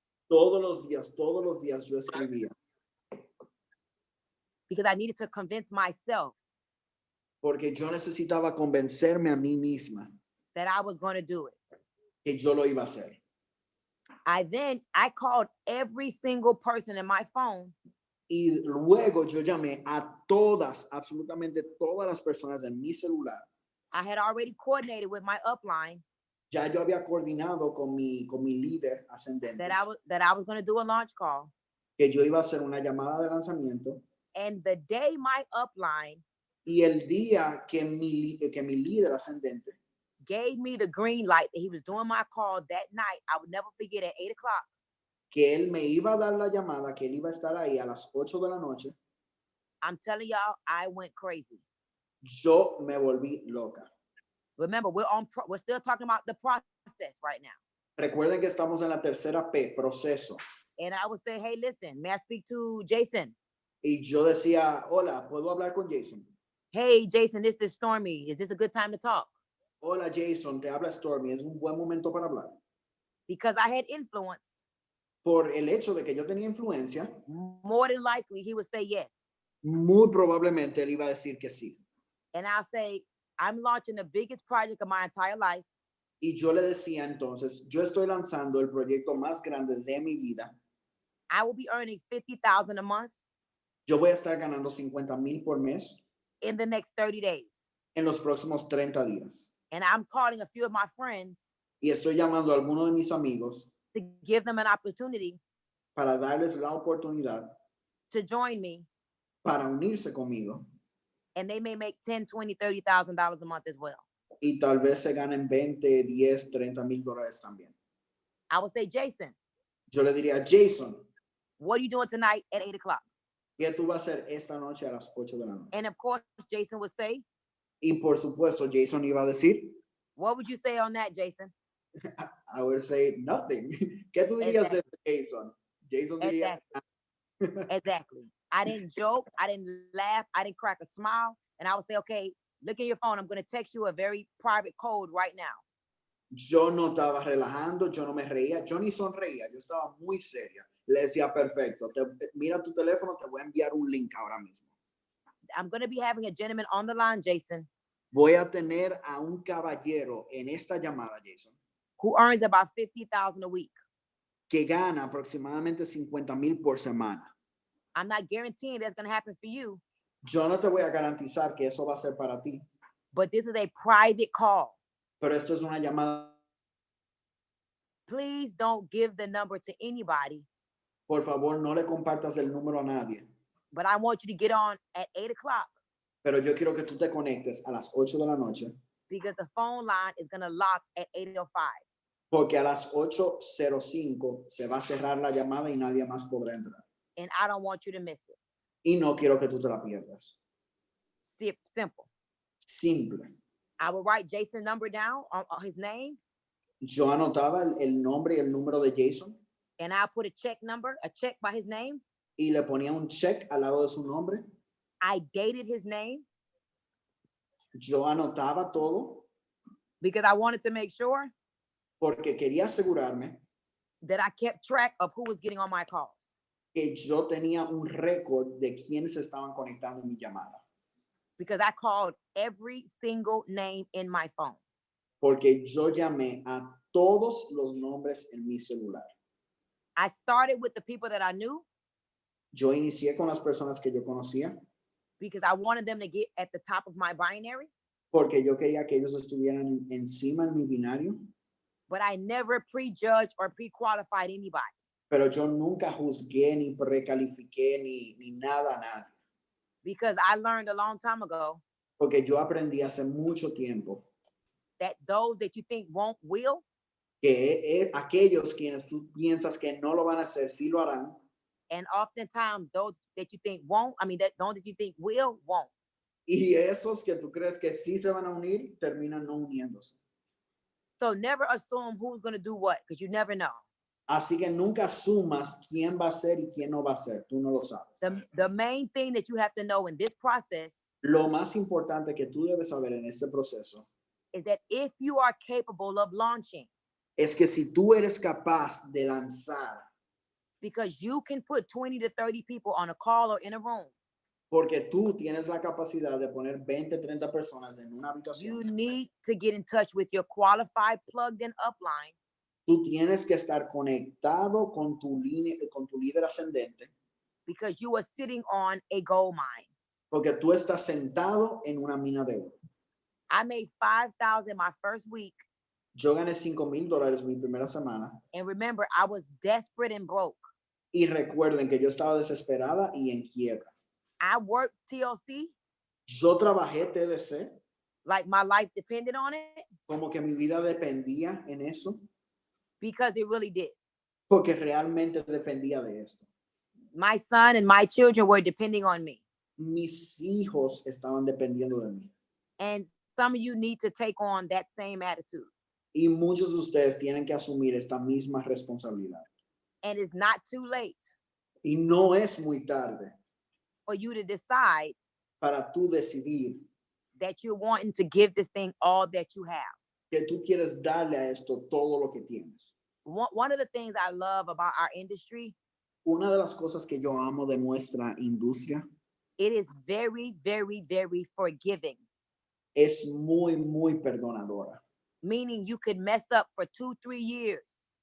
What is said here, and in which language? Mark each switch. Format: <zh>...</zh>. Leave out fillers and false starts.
<es>Todos los días yo escribía.</es> <en>Because I needed to convince myself</en> <es>Porque yo necesitaba convencerme a mí misma</es> <en>that I was going to do it.</en> <es>que yo lo iba a hacer.</es> <en>I called every single person in my phone</en> <es>Y luego yo llamé a todas, absolutamente todas las personas en mi celular.</es> <en>I had already coordinated with my upline</en> <es>Ya yo había coordinado con mi líder ascendente</es> <en>that I was going to do a launch call.</en> <es>que yo iba a hacer una llamada de lanzamiento.</es> <en>And the day my upline</en> <es>Y el día que mi líder ascendente</es> <en>gave me the green light that he was doing my call that night, I would never forget at 8:00.</en> <es>que él me iba a dar la llamada, que él iba a estar ahí a las 8 de la noche,</es> <en>I'm telling y'all, I went crazy.</en> <es>yo me volví loca.</es> <en>Remember, we're still talking about the process right now.</en> <es>Recuerden que estamos en la tercera P, proceso.</es> <en>And I would say, hey, listen, may I speak to Jason?</en> <es>Y yo decía, hola, ¿puedo hablar con Jason?</es> <en>Hey, Jason, this is Stormy. Is this a good time to talk?</en> <es>Hola, Jason, te habla Stormy. Es un buen momento para hablar.</es> <en>Because I had influence.</en> <es>Por el hecho de que yo tenía influencia,</es> <en>More than likely, he would say yes.</en> <es>muy probablemente él iba a decir que sí.</es> <en>And I'll say, I'm launching the biggest project of my entire life.</en> <es>Y yo le decía entonces, yo estoy lanzando el proyecto más grande de mi vida.</es> <en>I will be earning $50,000 a month</en> <es>Yo voy a estar ganando 50,000 por mes</es> <en>in the next 30 days.</en> <es>en los próximos 30 días.</es> <en>And I'm calling a few of my friends</en> <es>Y estoy llamando a algunos de mis amigos</es> <en>to give them an opportunity</en> <es>para darles la oportunidad</es> <en>to join me.</en> <es>para unirse conmigo.</es> <en>And they may make $10,000, $20,000, $30,000 a month as well.</en> <es>Y tal vez se ganen 20, 10, 30,000 dólares también.</es> <en>I would say, Jason,</en> <es>Yo le diría, Jason,</es> <en>what are you doing tonight at 8:00?</en> <es>¿qué tú vas a hacer esta noche a las 8 de la noche?</es> <en>And of course, Jason would say,</en> <es>Y por supuesto, Jason iba a decir,</es> <en>what would you say on that, Jason? I would say nothing.</en> <es>¿Qué tú dirías de Jason? Jason diría,</es> <en>Exactly. I didn't joke. I didn't laugh. I didn't crack a smile. And I would say, okay, look at your phone. I'm going to text you a very private code right now.</en> <es>yo no estaba relajando, yo no me reía, yo ni sonreía, yo estaba muy seria. Le decía, perfecto, mira tu teléfono, te voy a enviar un link ahora mismo.</es> <en>I'm going to be having a gentleman on the line, Jason,</en> <es>Voy a tener a un caballero en esta llamada, Jason,</es> <en>who earns about $50,000 a week.</en> <es>que gana aproximadamente 50,000 por semana.</es> <en>I'm not guaranteeing that's going to happen for you,</en> <es>Yo no te voy a garantizar que eso va a ser para ti,</es> <en>but this is a private call.</en> <es>pero esto es una llamada.</es> <en>Please don't give the number to anybody,</en> <es>Por favor, no le compartas el número a nadie,</es> <en>but I want you to get on at 8:00</en> <es>pero yo quiero que tú te conectes a las 8 de la noche,</es> <en>because the phone line is going to lock at 8:05.</en> <es>porque a las 8:05 se va a cerrar la llamada y nadie más podrá entrar.</es> <en>And I don't want you to miss it.</en> <es>Y no quiero que tú te la pierdas.</es> <en>Simple.</en> <es>Simple.</es> <en>I will write Jason's number down on his name,</en> <es>Yo anotaba el nombre y el número de Jason</es> <en>and I'll put a check by his name.</en> <es>y le ponía un check al lado de su nombre.</es> <en>I dated his name</en> <es>Yo anotaba todo</es> <en>because I wanted to make sure</en> <es>porque quería asegurarme</es> <en>that I kept track of who was getting on my calls.</en> <es>que yo tenía un récord de quiénes estaban conectando en mi llamada.</es> <en>Because I called every single name in my phone.</en> <es>Porque yo llamé a todos los nombres en mi celular.</es> <en>I started with the people that I knew</en> <es>Yo inicié con las personas que yo conocía</es> <en>because I wanted them to get at the top of my binary,</en> <es>porque yo quería que ellos estuvieran encima en mi binario,</es> <en>but I never prejudged or pre-qualified anybody.</en> <es>pero yo nunca juzgué ni precalifiqué ni nada a nadie.</es> <en>Because I learned a long time ago</en> <es>Porque yo aprendí hace mucho tiempo</es> <en>that those that you think won't will,</en> <es>que aquellos quienes tú piensas que no lo van a hacer, sí lo harán.</es> <en>and oftentimes those that you think won't, those that you think will, won't.</en> <es>Y esos que tú crees que sí se van a unir, terminan no uniéndose.</es> <en>So never assume who's going to do what, because you never know.</en> <es>Así que nunca asumas quién va a ser y quién no va a ser. Tú no lo sabes.</es> <en>The main thing that you have to know in this process</en> <es>Lo más importante que tú debes saber en este proceso</es> <en>is that if you are capable of launching,</en> <es>es que si tú eres capaz de lanzar,</es> <en>because you can put 20 to 30 people on a call or in a room,</en> <es>Porque tú tienes la capacidad de poner 20, 30 personas en una habitación.</es> <en>You need to get in touch with your qualified plugged in upline</en> <es>Tú tienes que estar conectado con tu líder ascendente,</es> <en>because you are sitting on a gold mine.</en> <es>porque tú estás sentado en una mina de oro.</es> <en>I made 5,000 my first week.</en> <es>Yo gané $5,000 mi primera semana.</es> <en>And remember, I was desperate and broke.</en> <es>Y recuerden que yo estaba desesperada y en quiebra.</es> <en>I worked TLC</en> <es>Yo trabajé TLC</es> <en>like my life depended on it</en> <es>como que mi vida dependía en eso,</es> <en>because it really did.</en> <es>porque realmente dependía de esto.</es> <en>My son and my children were depending on me.</en> <es>Mis hijos estaban dependiendo de mí.</es> <en>And some of you need to take on that same attitude.</en> <es>Y muchos de ustedes tienen que asumir esta misma responsabilidad.</es> <en>And it's not too late</en> <es>Y no es muy tarde</es> <en>for you to decide</en> <es>para tú decidir</es> <en>that you're wanting to give this thing all that you have.</en> <es>que tú quieres darle a esto todo lo que tienes.</es> <en>One of the things I love about our industry,</en> <es>Una de las cosas que yo amo de nuestra industria</es> <en>it is very, very, very forgiving.</en> <es>es muy, muy perdonadora.</es> <en>Meaning you could mess up for 2-3 years.</en>